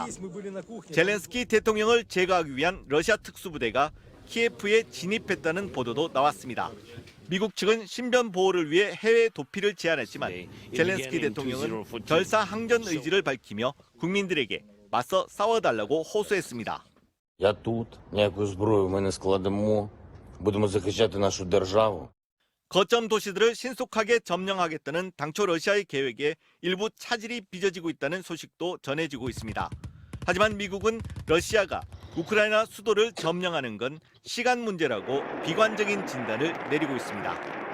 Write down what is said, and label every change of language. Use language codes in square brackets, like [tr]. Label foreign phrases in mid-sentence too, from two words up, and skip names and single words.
[ko] 젤렌스키 대통령을 제거하기 위한 러시아 특수부대가 키예프에 진입했다는 보도도 나왔습니다. 미국 측은 신변 보호를 위해 해외 도피를 제안했지만 젤렌스키 대통령은 결사 항전 의지를 밝히며 국민들에게 맞서 싸워달라고 호소했습니다. [uk] Я тут, ніякої зброї ми не складемо, будемо захищати нашу державу. [ko] 거점 도시들을 신속하게 점령하겠다는 당초 러시아의 계획에 일부 차질이 빚어지고 있다는 소식도 전해지고 있습니다. 하지만 미국은 러시아가 우크라이나 수도를 점령하는 건 시간 문제라고 비관적인 진단을 내리고 있습니다.